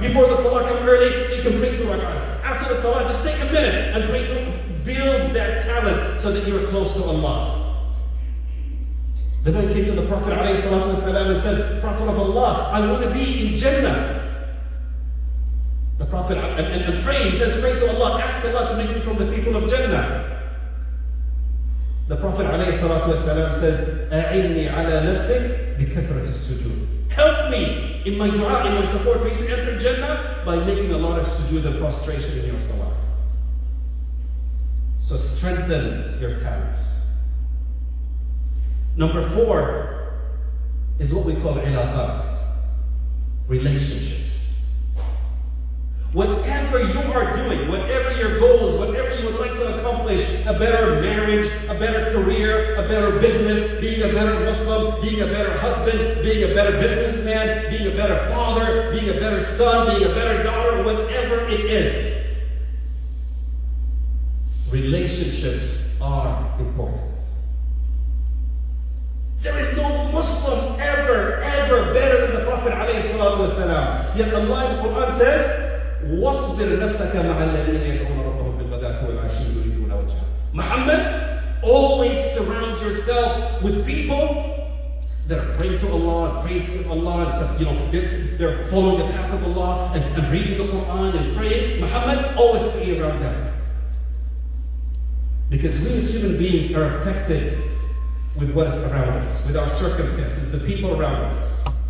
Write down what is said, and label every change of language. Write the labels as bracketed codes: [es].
[en] Before the salah come early, so you can pray 2 rak'ahs. After the salah, just take a minute and pray to build that talent so that you're close to Allah. The man came to the Prophet ﷺ and said, Prophet of Allah, I want to be in Jannah. The Prophet, and pray, he says, pray to Allah, ask Allah to make me from the people of Jannah. [ar] The Prophet ﷺ says, أَعِنِّي عَلَى نَفْسِكَ بِكَثْرَةِ السُّجُودِ. [en] Help me in my dua, in my support for you to enter Jannah by making a lot of sujood and prostration in your salah. So strengthen your talents. Number 4 is what we call ilaqat, relationships. Whatever you are doing, whatever your goals, whatever you would like to accomplish, a better marriage, a better career, a better business, being a better Muslim, being a better husband, being a better businessman, being a better father, being a better son, being a better daughter, whatever it is. Relationships are important. There is no Muslim ever better than the Prophet ﷺ. [ar] Yet Allah in the Quran says, وَاصْبِرْ نَفْسَكَ مَعَ الَّذِينَ يَدْعُونَ رَبَّهُمْ بِالْغَدَاةِ وَالْعَشِيِّ يُرِيدُونَ وَجْهَهُ. [en] Muhammad, always surround yourself with people that are praying to Allah and praising Allah, and they're following the path of Allah and reading the Quran and praying. Muhammad, always be around them. Because we as human beings are affected with what is around us, with our circumstances, the people around us.